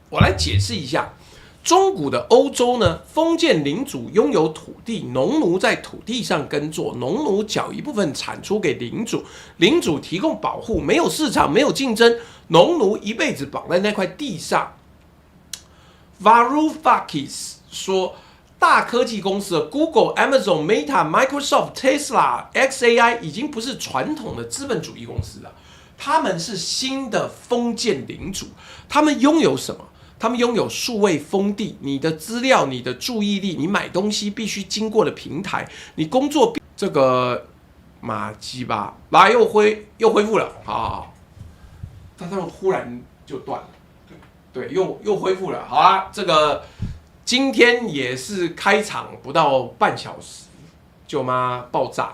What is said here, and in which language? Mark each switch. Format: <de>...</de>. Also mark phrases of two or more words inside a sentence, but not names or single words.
<zh>我來解釋一下。中古的歐洲呢，封建領主擁有土地，農奴在土地上耕作，農奴繳一部分產出給領主，領主提供保護，沒有市場，沒有競爭，農奴一輩子綁在那塊地上。Varoufakis 說，大科技公司的 Google、Amazon、Meta、Microsoft、Tesla、XAI 已經不是傳統的資本主義公司了，他們是新的封建領主。他們擁有什麼？他們擁有數位封地，你的資料、你的注意力，你買東西必須經過的平台，你工作這個馬雞巴，來又恢復了，好，但他們忽然就斷了。對，又恢復了。好啦，這個今天也是開場不到半小時，舅媽爆炸。</zh>